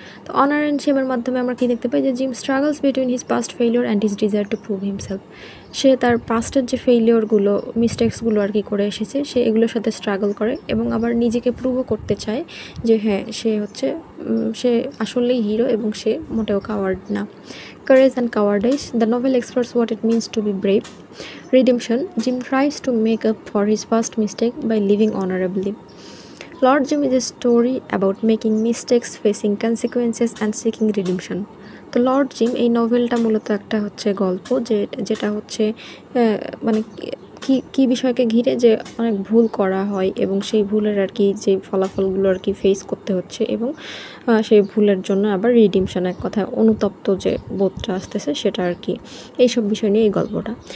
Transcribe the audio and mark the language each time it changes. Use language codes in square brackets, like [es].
[en] তো honour and শেমের [bn] মাধ্যমে আমরা কি দেখতে পাই যে [en] Jim struggles between his past failure and his desire to prove himself. [bn] সে তার পাস্টের যে ফেইলিওরগুলো, মিস্টেক্সগুলো আর কি করে এসেছে, সে এগুলোর সাথে স্ট্রাগল করে, এবং আবার নিজেকে প্রুভও করতে চায় যে হ্যাঁ সে আসলেই হিরো এবং সে মোটেও কাওয়ার্ড না। [en] Courage and Cowardice, the novel explores what it means to be brave. Redemption, Jim tries to make up for his past mistake by living honorably. Lord Jim is a story about making mistakes, facing consequences and seeking redemption. [bn] তো Lord gym এই নভেলটা মূলত একটা হচ্ছে গল্প যেটা হচ্ছে মানে কি বিষয়কে ঘিরে যে অনেক ভুল করা হয়, এবং সেই ভুলের আর কি যে ফলাফলগুলো আর কি ফেস করতে হচ্ছে, এবং সেই ভুলের জন্য আবার রিডিমশন, এক কথায় অনুতপ্ত যে বোধটা আসতেছে সেটা আর কি, এইসব বিষয় নিয়ে এই গল্পটা।